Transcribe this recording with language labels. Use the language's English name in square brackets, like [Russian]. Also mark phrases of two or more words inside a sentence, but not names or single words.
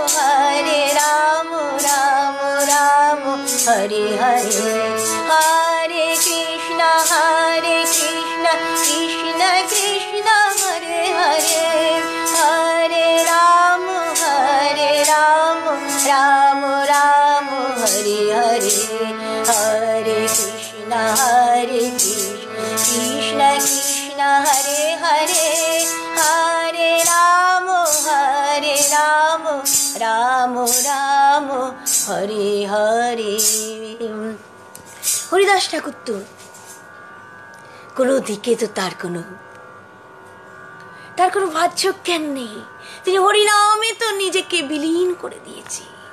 [Sanskrit] রাম হরে হরে, হরে কৃষ্ণ কৃষ্ণ কৃষ্ণ হরে হরে, হরে রাম রাম হরে হরে, হরে কৃষ্ণ কৃষ্ণ কৃষ্ণ হরে হরে, হরে রাম রাম হরে হরে। [Bangla] হরিদাস ঠাকুর তো কোনো দিকে তো তার কোনো বাহ্য জ্ঞান নেই, তিনি হরিনামে তো নিজেকে বিলীন করে দিয়েছে।